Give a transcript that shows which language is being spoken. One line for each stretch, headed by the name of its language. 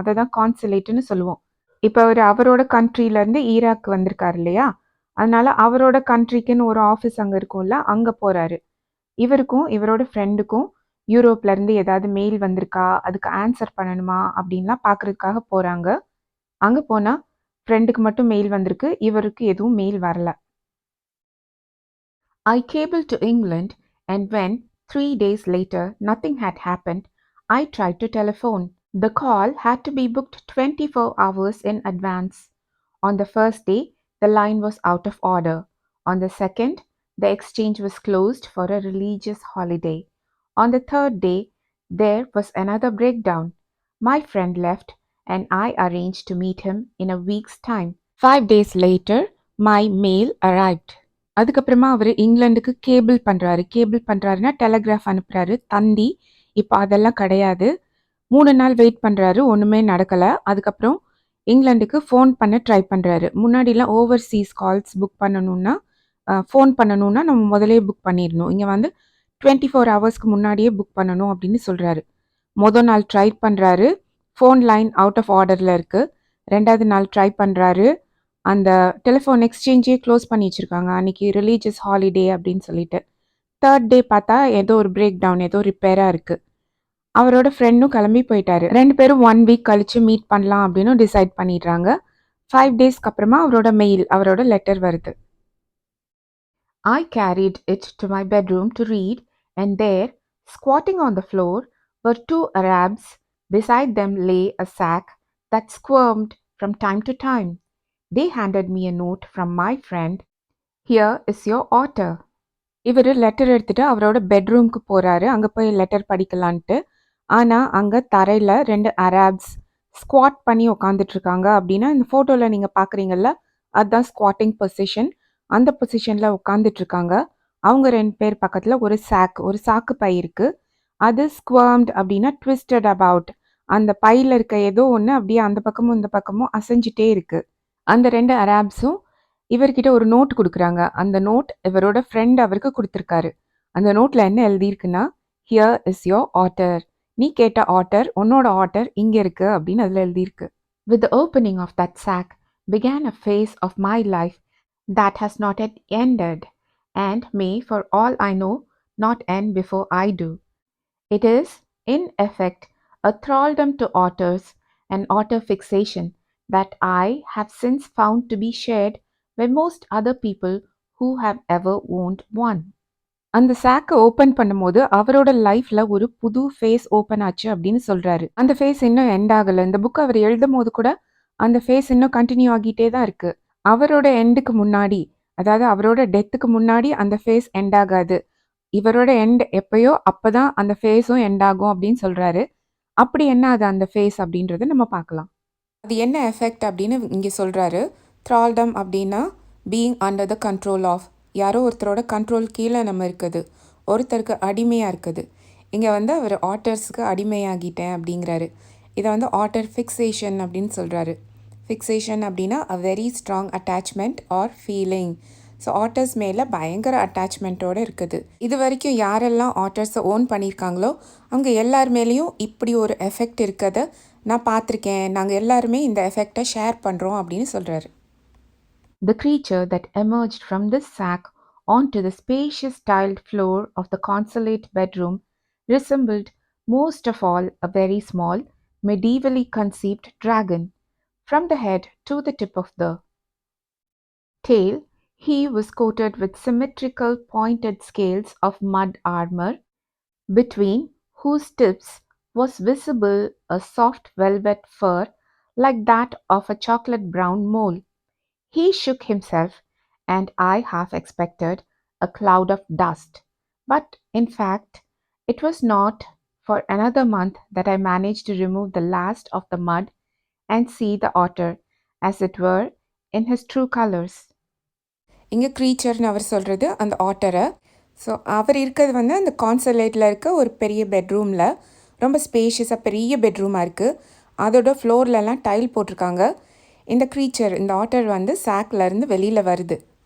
Tamil: அதை தான் கான்சுலேட்டுன்னு சொல்லுவோம். இப்போ அவர் அவரோட கண்ட்ரிலேருந்து ஈராக் வந்திருக்காரு இல்லையா, அதனால அவரோட கண்ட்ரிக்குன்னு ஒரு ஆஃபீஸ் அங்கே இருக்கும்ல, அங்கே போகிறாரு. இவருக்கும் இவரோட ஃப்ரெண்டுக்கும் யூரோப்லேருந்து ஏதாவது மெயில் வந்திருக்கா, அதுக்கு ஆன்சர் பண்ணணுமா அப்படின்லாம் பார்க்குறதுக்காக போகிறாங்க. அங்கே போனால் ஃப்ரெண்டுக்கு மட்டும் மெயில் வந்திருக்கு, இவருக்கு எதுவும் மெயில் வரல.
English: I cabled to England, and when 3 days later nothing had happened, I tried to telephone. The call had to be booked 24 hours in advance. On the first day, the line was out of order. On the second, the exchange was closed for a religious holiday. On the third day, there was another breakdown. My friend left, and I arranged to meet him in a week's time. 5 days later, my mail arrived.
Tamil: அதுக்கப்புறமா அவர் இங்கிலாந்துக்கு cable பண்ணுறாருன்னா telegraph அனுப்புகிறாரு. தந்தி இப்போ அதெல்லாம் கிடையாது. 3 நாள் wait பண்ணுறாரு, ஒன்றுமே நடக்கலை. அதுக்கப்புறம் இங்கிலாந்துக்கு ஃபோன் பண்ண ட்ரை பண்ணுறாரு. முன்னாடிலாம் ஓவர்சீஸ் கால்ஸ் புக் பண்ணணுன்னா ஃபோன் பண்ணணுன்னா நம்ம முதலே புக் பண்ணிடணும். இங்கே வந்து 24 ஹவர்ஸ்க்கு முன்னாடியே புக் பண்ணணும் அப்படின்னு சொல்கிறாரு. மொதல் நாள் ட்ரை பண்ணுறாரு, ஃபோன் லைன் அவுட் ஆஃப் ஆர்டரில் இருக்குது. 2வது நாள் ட்ரை பண்ணுறாரு, அந்த டெலிஃபோன் எக்ஸ்சேஞ்சே க்ளோஸ் பண்ணி வச்சுருக்காங்க. அன்றைக்கி ரிலீஜியஸ் ஹாலிடே அப்படின்னு சொல்லிட்டு. 3rd டே பார்த்தா ஏதோ ஒரு பிரேக் டவுன், ஏதோ ரிப்பேராக இருக்குது. அவரோட ஃப்ரெண்டும் கிளம்பி போயிட்டாரு. 2 பேரும் 1 வீக் கழிச்சு மீட் பண்ணலாம் அப்படின்னு டிசைட் பண்ணிடுறாங்க. 5 டேஸ்க்கு அப்புறமா அவரோட மெயில், அவரோட லெட்டர் வருது.
English: I carried it to my bedroom to read, and there, squatting on the floor, were 2 Arabs. Beside them lay a sack that squirmed from time to time. They handed me a note from my friend. Here is your otter.
Tamil: இவர் letter எடுத்துட்டு அவரோட பெட்ரூம்க்கு போறாரு. அங்க போய் letter படிக்கலான்ட்டு. ஆனா அங்க தரையில 2 Arabs squad பண்ணி உட்காந்துட்டு இருக்காங்க. அப்படின்னா இந்த போட்டோல நீங்க பாக்குறீங்கல்ல, அதுதான் ஸ்குவாட்டிங் பொசிஷன். அந்த பொசிஷன்ல உட்காந்துட்டு இருக்காங்க. அவங்க 2 பேர் பக்கத்துல ஒரு சாக்கு பை இருக்கு. அது ஸ்குவர்ம்ட் அப்படின்னா
English: Twisted about.
Tamil: அந்த பையில இருக்க ஏதோ ஒன்று அப்படியே அந்த பக்கமும் இந்த பக்கமும் அசைஞ்சிட்டே இருக்கு. அந்த 2 அராப்ஸும் இவர்கிட்ட ஒரு நோட் குடுக்குறாங்க. அந்த நோட் இவரோட ஃப்ரெண்ட் அவருக்கு குடுத்துருக்காரு. அந்த நோட்ல என்ன எழுதியிருக்குன்னா,
English: "Here is your order."
Tamil: நீ கேட்ட ஆட்டர், உன்னோட ஆட்டர் இங்க இருக்கு அப்படின்னு அதுல எழுதியிருக்கு.
English: With the opening of that sack began a phase of my life that has not yet ended, and may, for all I know, not end before I do. It is, in effect, a thraldom to otters, an otter fixation that I have since found to be shared by most other people who have ever owned one.
Tamil: அந்த சாக்க open பண்ணும்போது அவரோட லைஃப்ல ஒரு புது face open ஆச்சு அப்படின்னு சொல்றாரு. அந்த ஃபேஸ் இன்னும் எண்ட் ஆகல. இந்த புக் அவர் எழுதும்போது கூட அந்த ஃபேஸ் இன்னும் கண்டினியூ ஆகிட்டே தான் இருக்கு. அவரோட எண்டுக்கு முன்னாடி, அதாவது அவரோட டெத்துக்கு முன்னாடி அந்த ஃபேஸ் எண்ட் ஆகாது. இவரோட எண்ட் எப்பயோ அப்பதான் அந்த ஃபேஸும் எண்ட் ஆகும் அப்படின்னு சொல்றாரு. அப்படி என்ன அது அந்த ஃபேஸ் அப்படின்றத நம்ம பார்க்கலாம். அது என்ன எஃபெக்ட் அப்படின்னு இங்கே சொல்றாரு. த்ரால்டம் அப்படின்னா
English: being under the control of,
Tamil: யாரோ ஒருத்தரோட கண்ட்ரோல் கீழே நம்ம இருக்குது, ஒருத்தருக்கு அடிமையாக இருக்குது. இங்கே வந்து அவர் ஆட்டர்ஸுக்கு அடிமையாகிட்டேன் அப்படிங்கிறாரு. இதை வந்து ஆட்டர் ஃபிக்ஸேஷன் அப்படின்னு சொல்கிறாரு.
English: fixation
Tamil: அப்படின்னா
English: A very strong attachment or feeling.
Tamil: So ஆட்டர்ஸ் மேலே பயங்கர அட்டாச்மெண்ட்டோடு இருக்குது. இது வரைக்கும் யாரெல்லாம் ஆட்டர்ஸை ஓன் பண்ணியிருக்காங்களோ அவங்க எல்லார் மேலேயும் இப்படி ஒரு எஃபெக்ட் இருக்கிறத நான் பார்த்துருக்கேன். நாங்கள் எல்லாருமே இந்த எஃபெக்டை ஷேர் பண்ணுறோம் அப்படின்னு சொல்கிறாரு.
English: The creature that emerged from this sack onto the spacious tiled floor of the consulate bedroom resembled most of all a very small, medievally conceived dragon. From the head to the tip of the tail, he was coated with symmetrical pointed scales of mud armor, between whose tips was visible a soft velvet fur like that of a chocolate brown mole. He shook himself, and I half expected a cloud of dust. But in fact, it was not for another month that I managed to remove the last of the mud and see the otter, as it were, in his true colors.
Tamil: இங்கே க்ரீச்சர்னு அவர் சொல்கிறது அந்த ஆட்டரை. So அவர் இருக்கிறது வந்து அந்த கான்சலேட்டில் இருக்க ஒரு பெரிய பெட்ரூமில், ரொம்ப ஸ்பேஷியஸாக பெரிய பெட்ரூமாக இருக்குது. அதோட ஃப்ளோர்லலாம் டைல் போட்டிருக்காங்க. இந்த க்ரீச்சர், இந்த ஆட்டர் வந்து சாக்லேருந்து வெளியில் வருது.